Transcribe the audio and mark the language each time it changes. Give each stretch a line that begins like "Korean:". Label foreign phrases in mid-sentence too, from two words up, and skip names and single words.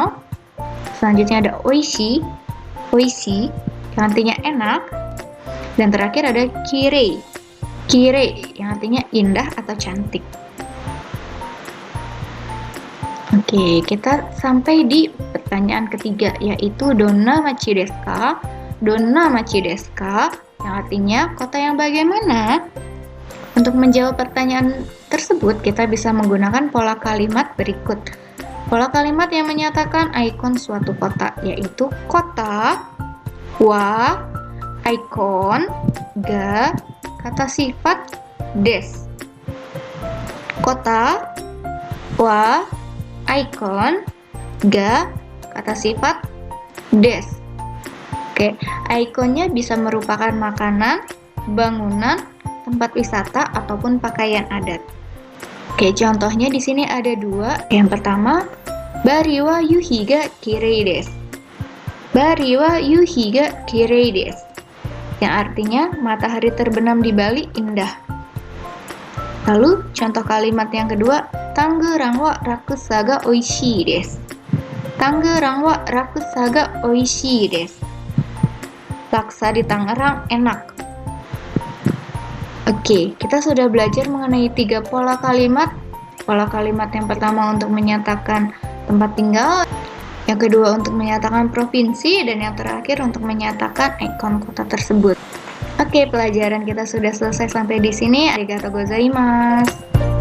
Indonesian: Selanjutnya ada oishi, oishi yang artinya enak. Dan terakhir ada kirei, kirei yang artinya indah atau cantik. Oke, kita sampai di pertanyaan ketiga, yaitu
Japanese: どんな町ですか? どんな町ですか?
Indonesian: Yang artinya kota yang bagaimana? Untuk menjawab pertanyaan tersebut, kita bisa menggunakan pola kalimat berikut. Pola kalimat yang menyatakan ikon suatu kota, yaitu kota,
Japanese: wa, ikon, ga,
Indonesian: kata sifat, des. Kota,
Japanese: wa, ikon, ga,
Indonesian: kata sifat, des. Oke, ikonnya bisa merupakan makanan, bangunan, tempat wisata, ataupun pakaian adat. Oke, contohnya di sini ada dua. Yang pertama,
Japanese: バリは夕日がきれいです. バリは夕日がきれいです.
Indonesian: Yang artinya matahari terbenam di Bali indah. Lalu contoh kalimat yang kedua,
Japanese: タンゲランはラクサがおいしいです. タンゲランはラクサがおいしいです.
Indonesian: Laksa di Tangerang enak. Oke, kita sudah belajar mengenai 3 pola kalimat. Pola kalimat yang pertama untuk menyatakan tempat tinggal, yang kedua untuk menyatakan provinsi, dan yang terakhir untuk menyatakan ikon kota tersebut. Oke, pelajaran kita sudah selesai sampai di sini.
Japanese: ありがとうございます.